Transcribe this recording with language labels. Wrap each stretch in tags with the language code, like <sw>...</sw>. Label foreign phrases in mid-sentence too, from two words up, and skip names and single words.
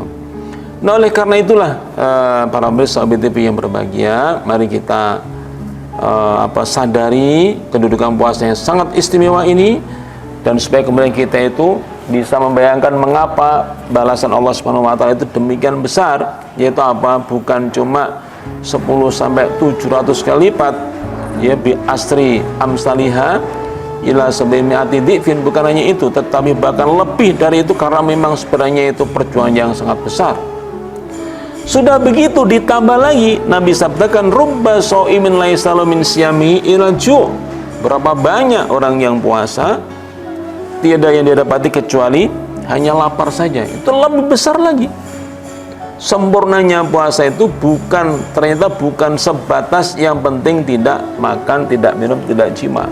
<id>Nah oleh karena itulah para pemirsa BTV yang berbahagia, mari kita sadari kedudukan puasa yang sangat istimewa ini, dan supaya kemudian kita itu bisa membayangkan mengapa balasan Allah</id> <ar>سبحانه وتعالى</ar> <id>itu demikian besar, yaitu apa? Bukan cuma 10 sampai 700 kali lipat, ya,</id> <ar>بعشر أمثالها إلى سبعمائة ضعف,</ar> <id>bukan hanya itu, tetapi bahkan lebih dari itu, karena memang sebenarnya itu perjuangan yang sangat besar. Sudah begitu ditambah lagi Nabi sabdakan</id> <ar>رب صائم ليس له من صيامه إلا الجوع'.</ar> <id>Berapa banyak orang yang puasa tiada yang didapati kecuali hanya lapar saja. Itu lebih besar lagi. Sempurnanya puasa itu ternyata bukan sebatas yang penting tidak makan, tidak minum, tidak jima.</id>